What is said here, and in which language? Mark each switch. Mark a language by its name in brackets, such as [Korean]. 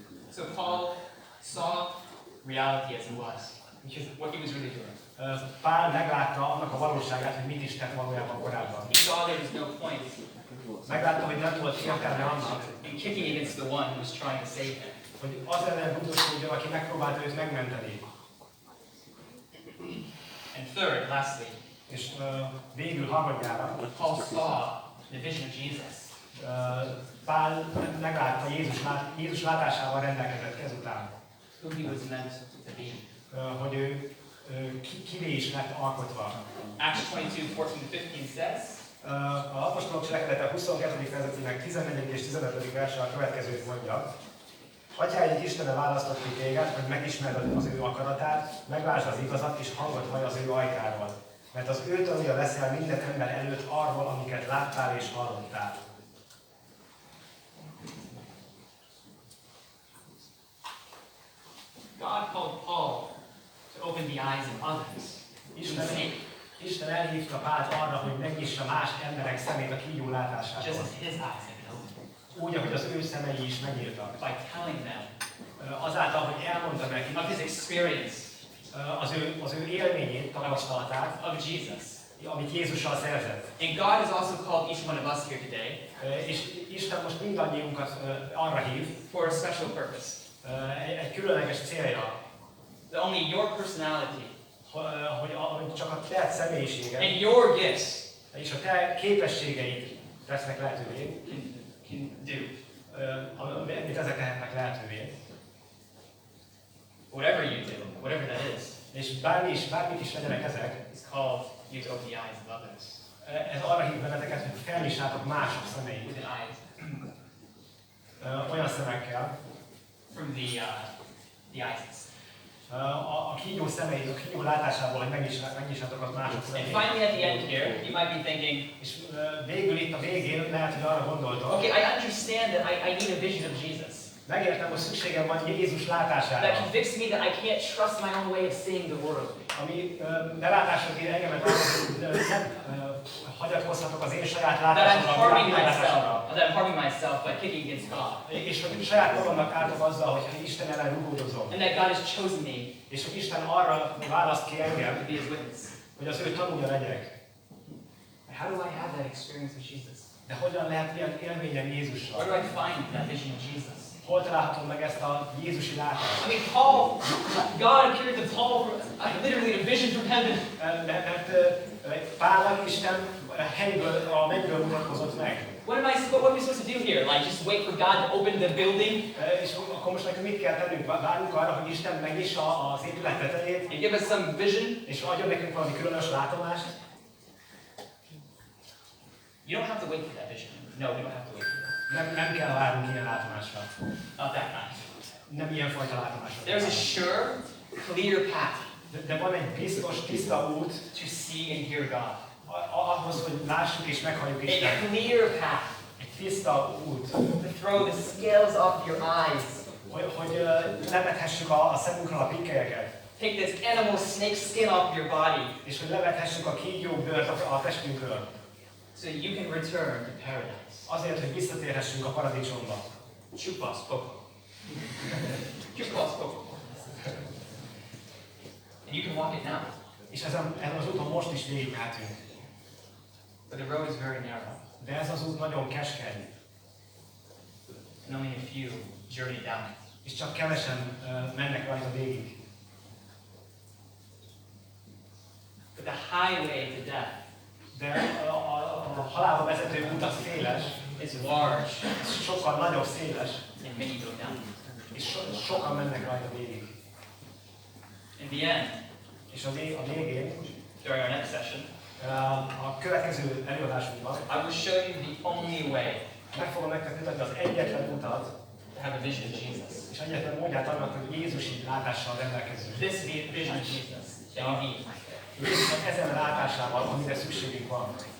[English] So Paul saw reality as it was, what he was really doing. [Hungarian] Pál meglátta annak a valóságát, hogy mit is tett valójában korábban. [English] He saw there was no point [Hungarian] Meglátta, hogy nem volt értelme annak, [English] in kicking against the one who was trying to save him. [Hungarian] hogy az ellen rúgdosódjon, aki megpróbálta őt megmenteni. [English] And third, lastly, [Hungarian] És végül harmadjára, [English] Paul saw the vision of Jesus. [Hungarian] Pál meglátta Jézus látásával rendelkezett ezután, [English] Who he was meant to be. [Hungarian] hogy ő kivé is lett alkotva. [English] Acts 22:14-15 says, [Hungarian] Az apostolok cselekedete 22. fejezetének 14. és 15. verse a következőt mondja. Atyáink Istene választott ki téged, hogy megismerd az ő akaratát, meglásd az igazat és hangot hallj az ő ajkáról. Mert az ő tanúja leszel minden ember előtt arról, amiket láttál és hallottál. [English] God called Paul to open the eyes of others. [Hungarian] Isten elhívta Pált arra, hogy megnyissa más emberek szemét a kígyó látására. [English] Just as his eyes have been opened. [Hungarian] Úgy, ahogy az ő szemei is megnyíltak. [English] By telling them [Hungarian] Azáltal, hogy elmondta nekik [English] of his experience [Hungarian] az ő élményét, tapasztalatát, [English] of Jesus. [Hungarian] amit Jézussal szerzett. [English] And God has also called each one of us here today [Hungarian] És Isten most mindannyiunkat arra hív, [English] for a special purpose. [Hungarian] egy különleges célja, [English] That only your personality [Hungarian] hogy csak a te személyiséged [English] and your gifts [Hungarian] és a te képességeid tesznek lehetővé, [English] can do. [Hungarian] amit ezek tehetnek lehetővé. [English] Whatever you do, whatever that is, [Hungarian] És bármik is legyenek ezek, [English] is called you to open the eyes of others. [Hungarian] ez arra hív benneteket, hogy felnyissátok mások szemeit. [English] With eyes [Hungarian] Olyan szemekkel, [English] from the eyes. [Hungarian] a kígyó szemeit, a kígyó látásából, hogy megnyissátok az mások [English] And [Hungarian] szemeit. [English] finally, at the end here, you might be thinking, [Hungarian] És végül itt a végén lehet, hogy arra gondoltok, [English] okay, I understand that I need a vision of Jesus. [Hungarian] megértem, hogy szükségem van Jézus látására, [English] That convicts me that I can't trust my own way of seeing the world. [Hungarian] ami belátásra kér engemet arra, hogy nem hagyatkozhatok az én saját [English] That I'm [Hungarian] látásomra, [English] harming [Hungarian] a világ látásomra. [English] myself. That I'm harming myself by kicking against God. [Hungarian] És hogy saját magamnak ártok azzal, hogy Isten ellen rugódozom. [English] And that God has chosen me [Hungarian] És hogy Isten arra választ ki engem, [English] to be His witness. [Hungarian] hogy az ő tanúja legyek. [English] How do I have that experience with Jesus? [Hungarian] De hogyan lehet ilyen élményem Jézussal? [English] Where do I find that vision of Jesus? [Hungarian] Hol találhatom meg ezt a Jézusi látást? [English] I mean, God appeared to Paul, literally a vision from heaven. [Hungarian] Mert Pálnak Isten helyből, a mennyből mutatkozott meg. [English] What are we supposed to do here? Like just wait for God to open the building [Hungarian] És akkor most nekünk mit kell tennünk? Várjunk arra, hogy Isten megnyissa az épület tetejét, [English] and give us some vision? [Hungarian] és adjon nekünk valami különös látomást. [English] You don't have to wait for that vision. No, we don't have to wait for that. [Hungarian] Nem kell várnunk ilyen látomásra. [English] Not that kind. [Hungarian] Nem ilyen fajta látomásra. [English] There's a sure, clear path [Hungarian] De van egy biztos, tiszta út [English] to see and hear God. [Hungarian] ahhoz, hogy lássuk és meghalljuk A Istent. [English] clear path [Hungarian] Egy tiszta út, [English] to throw the scales off your eyes. [Hungarian] hogy levethessük a szemünkről a pikkelyeket, [English] Take this animal snake skin off your body [Hungarian] és hogy levethessük a kígyó bőrt a testünkről. [English] so you can return to paradise. [Hungarian] Azért, hogy visszatérhessünk a paradicsomba. [Spanish] Chupas poco. Chupas poco. [English] And you can walk it now. [Hungarian] És ezen az úton most is végigmehetünk. [English] But the road is very narrow. [Hungarian] De ez az út nagyon keskeny, [English] And only a few journey down it. [Hungarian] és csak kevesen mennek rajta végig. [English] But the highway to death [Hungarian] De a halálba vezető út az széles, [English] is large, [Hungarian] sokkal nagyobb széles, [English] and many go down it. [Hungarian] és sokan mennek rajta végig. [English] In the end, [Hungarian] És a végén, [English] during our next session, [Hungarian] a következő előadásunkban [English] I will show you the only way [Hungarian] meg fogom nektek mutatni az egyetlen utat, [English] to have a vision of Jesus. [Hungarian] és egyetlen módját annak, hogy Jézusi látással rendelkezünk. [English] This vision of Jesus that you need [Hungarian] Jézusnak ezen látásával, amire szükségünk van,